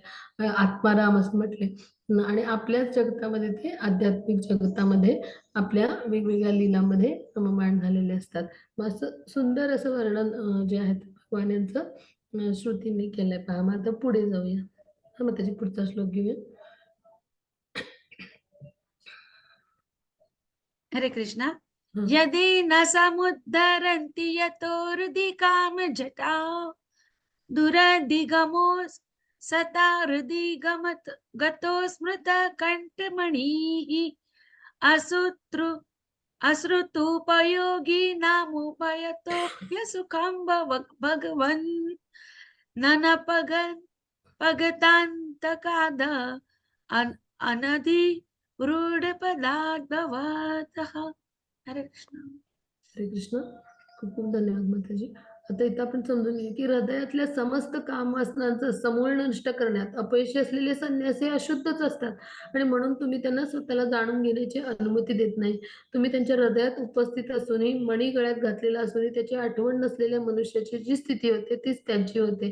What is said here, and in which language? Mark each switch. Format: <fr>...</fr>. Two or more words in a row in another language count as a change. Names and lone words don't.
<mr>आत्माराम असं म्हटले. आणि आपल्याच जगतामध्ये ते आध्यात्मिक जगतामध्ये आपल्या वेगवेगळ्या लीलांमध्ये रममाण झालेले असतात. मग असं सुंदर असं वर्णन जे आहे भगवान यांचं श्रुतींनी केलंय पहा. मग आता पुढे जाऊया. मग त्याची पुढचा श्लोक घेऊया. हरे कृष्णा. हं.</mr> <sa>यदि न समुद्धरन्ति यतोर्धि कामजटा दुरधिगमो सता हृदि गतो स्मृत कंठमणिः असुतृ अश्रुतुपयोगी नामुपयतोऽप्यसुखं भगवन् पगतान्तकाद अनधि रूढपदाद्भवतः.</sa> <mr>हरे कृष्ण. हरे कृष्ण. खूप खूप धन्यवाद माताजी. आता इथं आपण समजून घेऊ की हृदयातल्या समस्त कामवासनांचं समूळ नष्ट करण्यात अपयशी असलेले संन्यासी हे अशुद्धच असतात आणि म्हणून तुम्ही त्यांना स्वतःला जाणून घेण्याची अनुमती देत नाही. तुम्ही त्यांच्या हृदयात उपस्थित असूनही, मणी गळ्यात घातलेला असूनही त्याची आठवण नसलेल्या मनुष्याची जी स्थिती होते तीच त्यांची होते.</mr>